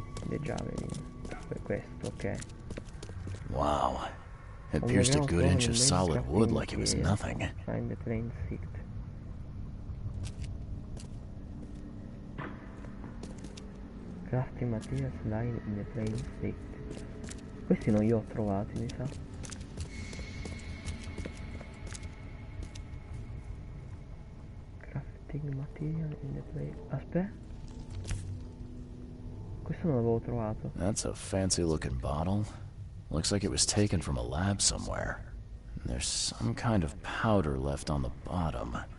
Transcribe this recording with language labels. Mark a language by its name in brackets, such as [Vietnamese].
[English] The javelin. [Italian] Per questo, ok. [English] Wow. It pierced a good inch of solid wood like it was nothing. Find the plain sight. Crafting materials lying in the plain sight. [Italian] Questi non li ho trovati, mi sa. [English] Crafting material in the plain... [Italian] Aspetta. Questo non l'avevo trovato. [English] That's a fancy looking bottle. Looks like it was taken from a lab somewhere. There's some kind of powder left on the bottom.